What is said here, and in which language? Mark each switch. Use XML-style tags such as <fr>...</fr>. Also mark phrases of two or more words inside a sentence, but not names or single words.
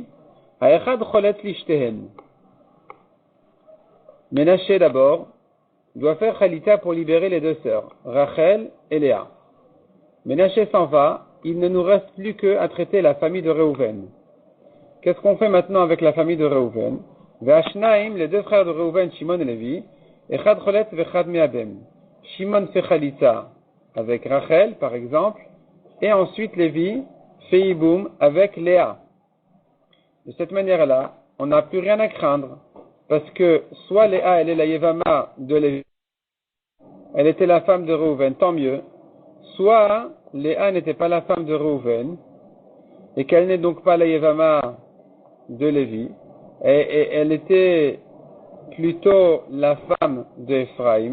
<he>האחד חולץ לשתיהן.</he> <fr>Ménaché d'abord doit faire Khalitza pour libérer les deux sœurs, Rachel et Léa. Ménaché s'en va, il ne nous reste plus qu'à traiter la famille de Reuven. Qu'est-ce qu'on fait maintenant avec la famille de Reuven? Ve'ashnaim, les deux frères de Reuven, Shimon et Lévi,</fr> <he>אחד חולץ ואחד מייבם.</he> <fr>Shimon fait Khalitza avec Rachel, par exemple, et ensuite Lévi fait Yiboum avec Léa. De cette manière-là, on n'a plus rien à craindre, parce que soit Léa, elle est la Yevama de Lévi, elle était la femme de Reuven, tant mieux, soit Léa n'était pas la femme de Reuven, et qu'elle n'est donc pas la Yevama de Lévi, et elle était plutôt la femme d'Ephraïm.</fr>